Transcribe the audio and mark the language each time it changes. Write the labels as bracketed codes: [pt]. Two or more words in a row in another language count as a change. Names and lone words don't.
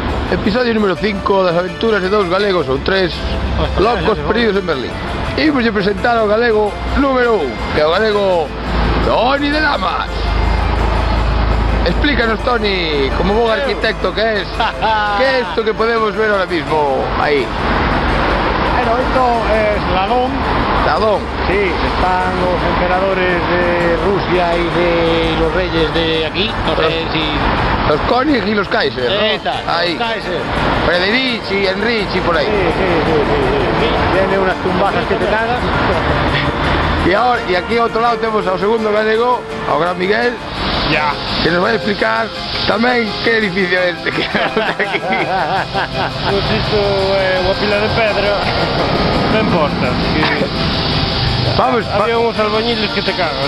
[gl] Episodio número 5 das aventuras de dous galegos ou tres locos perdidos en Berlín. Imos de presentar ao galego número 1, que é o galego Toni de Damas. [es] Explícanos, Toni, como buen arquitecto que es, ¿qué es esto que podemos ver ahora mismo ahí? Bueno, esto es Ladón. Ladón. Sí, están los emperadores de Rusia y de los reyes de aquí. No sé si... Los König y los Kaiser, ¿no? Ahí. Los Kaiser. Frederici, Enrici, por ahí. Sí. Tiene unas tumbasas que te cagas. [gl] Y aquí a outro lado temos ao segundo galego, ao gran Miguel, que nos vai explicar tamén que edificio é este que aquí. Pues isto é unha pila de pedra ben posta. Había uns albañiles que te cagas.